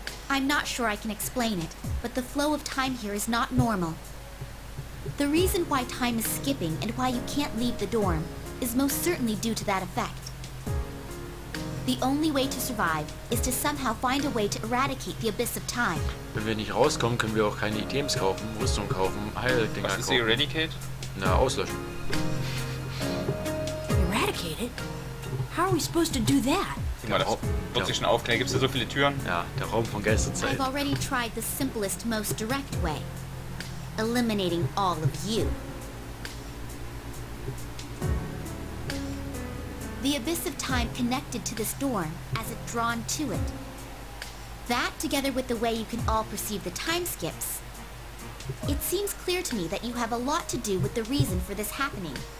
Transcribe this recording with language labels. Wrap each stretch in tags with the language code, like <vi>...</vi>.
<en>I'm not sure I can explain it, but the flow of time here is not normal. The reason why time is skipping and why you can't leave the dorm is most certainly due to that effect. The only way to survive is to somehow find a way to eradicate the abyss of time.</en> <de>Wenn wir nicht rauskommen, können wir auch keine Items kaufen, Rüstung kaufen, Heildinger Was ist kaufen.</de> <en>Eradicate?</en> <de>Na, auslöschen.</de> <en>Eradicate it? How are we supposed to do that?</en> <de>Guck mal, das wird sich schon aufklären. Gibt es da so viele Türen? Ja, der Raum von Geisterzeit.</de> <en>I've already tried the simplest, most direct way. Eliminating all of you. The abyss of time connected to this dorm as it drawn to it. That, together with the way you can all perceive the time skips, it seems clear to me that you have a lot to do with the reason for this happening.</en>